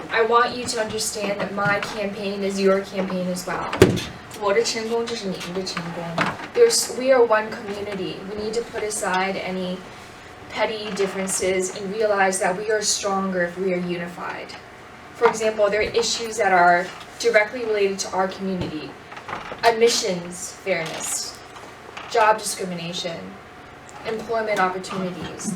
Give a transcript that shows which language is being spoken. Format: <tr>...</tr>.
<en>I want you to understand that my campaign is your campaign as well.</en> <zh>我的成功就是你们的成功.</zh> <en>We are one community. We need to put aside any petty differences and realize that we are stronger if we are unified. For example, there are issues that are directly related to our community. Admissions fairness, job discrimination, employment opportunities.</en>